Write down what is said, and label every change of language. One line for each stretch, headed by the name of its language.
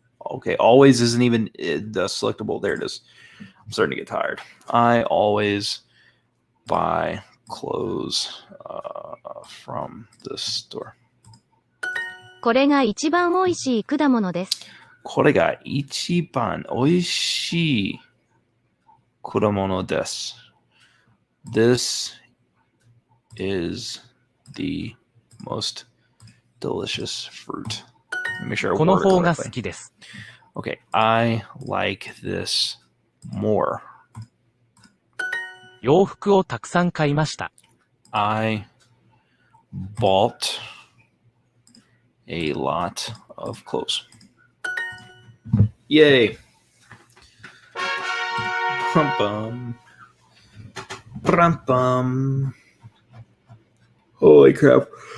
English: Okay, always isn't even the selectable. There it is. I'm starting to get tired. I always buy clothes from this store.
Japanese: これが一番美味しい果物です。これが一番美味しい果物です。
English: This is the most delicious fruit. Let me make sure I
Japanese: この
English: word it
Japanese: 方が
English: correctly.
Japanese: 好きです。
English: Okay, I like this more.
Japanese: 洋服をたくさん買いました。
English: I bought a lot of clothes. Yay. Bum bum. Bum bum. Holy crap.